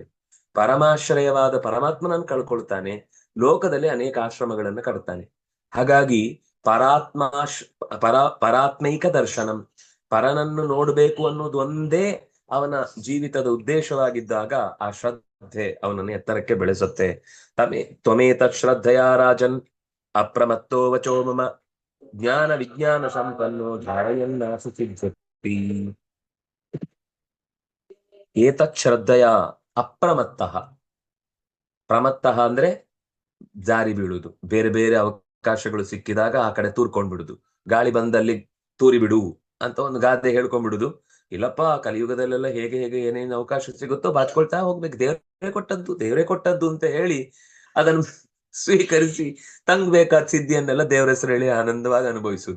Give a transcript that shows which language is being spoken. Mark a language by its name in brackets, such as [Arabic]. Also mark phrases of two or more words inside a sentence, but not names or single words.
[Kannada] ಪರಮಾಶ್ರಯವಾದ ಪರಮಾತ್ಮನನ್ನು ಕಳ್ಕೊಳ್ತಾನೆ, ಲೋಕದಲ್ಲಿ ಅನೇಕ ಆಶ್ರಮಗಳನ್ನ ಕಟ್ತಾನೆ. ಹಾಗಾಗಿ [Sanskrit] ಪರಾತ್ಮೈಕ ದರ್ಶನಂ, [Kannada] ಪರನನ್ನು ನೋಡ್ಬೇಕು ಅನ್ನೋದು ಒಂದೇ ಅವನ ಜೀವಿತದ ಉದ್ದೇಶವಾಗಿದ್ದಾಗ ಆ ಶ್ರದ್ಧೆ ಅವನನ್ನು ಎತ್ತರಕ್ಕೆ ಬೆಳೆಸುತ್ತೆ. [Sanskrit] ತ್ವಮೇತ ಶ್ರದ್ಧೆಯ ರಾಜನ್ ಅಪ್ರಮತ್ತೋ ವಚೋ ಮಮ ಜ್ಞಾನ ವಿಜ್ಞಾನ ಸಂಪನ್ನೋ ಧಾರಯನ್ನಾಸು ಸಿದ್ಧತಿ. ಏತತ್ ಶ್ರದ್ಧೆಯ ಅಪ್ರಮತ್ತಃ, [Kannada] ಪ್ರಮತ್ತಃ ಅಂದ್ರೆ ಜಾರಿ ಬೀಳುವುದು, ಬೇರೆ ಬೇರೆ ಅವಕಾಶಗಳು ಸಿಕ್ಕಿದಾಗ ಆ ಕಡೆ ತೂರ್ಕೊಂಡ್ಬಿಡುದು. ಗಾಳಿ ಬಂದಲ್ಲಿ ತೂರಿ ಬಿಡು ಅಂತ ಒಂದು ಗಾದೆ ಹೇಳ್ಕೊಂಡ್ಬಿಡುದು. ಇಲ್ಲಪ್ಪ, ಕಲಿಯುಗದಲ್ಲೆಲ್ಲ ಹೇಗೆ ಹೇಗೆ ಏನೇನು ಅವಕಾಶ ಸಿಗುತ್ತೋ ಬಾಚ್ಕೊಳ್ತಾ ಹೋಗ್ಬೇಕು, ದೇವರೇ ಕೊಟ್ಟದ್ದು ಅಂತ ಹೇಳಿ ಅದನ್ನು ಸ್ವೀಕರಿಸಿ ತಂಗ್ ಬೇಕಾದ ಸಿದ್ಧಿಯನ್ನೆಲ್ಲ ದೇವರ ಹೆಸರು ಹೇಳಿ ಆನಂದವಾಗಿ ಅನುಭವಿಸುದು.